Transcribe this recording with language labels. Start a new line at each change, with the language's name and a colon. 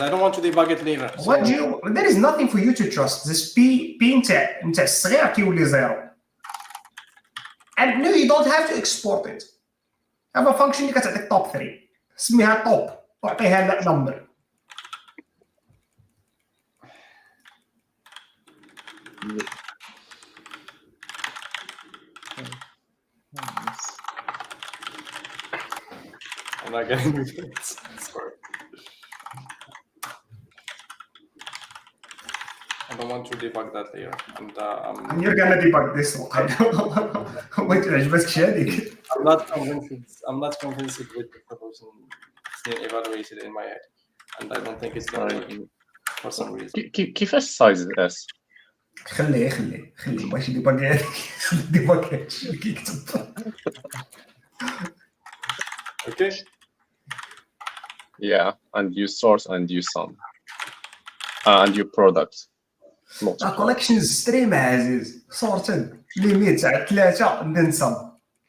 English: I don't want to debug it later. So. What do you? There is nothing for you to trust. This P
Arabic: نتاع الصغير كيولي زيرو.
English: And no, you don't have to export it. Have a function
Arabic: اللي كتعطيك
English: top 3.
Arabic: سميها top وعطيها number.
English: I'm not getting it. Sorry. I don't want to debug that layer. And And you're gonna debug this one.
Arabic: وانت عجبتك هذيك.
English: I'm not convinced. I'm not convinced with the proposition being evaluated in my head, and I don't think it's gonna work for some reason.
Arabic: كيفاش سايز اس؟ خليه ماشي ديباج هذيك. ديباج هادشي اللي كيكتب.
English: Okay. Yeah, and you source and you sum. And you product. Collection stream عزيز sorted limit
Arabic: تاع
English: 3 then sum.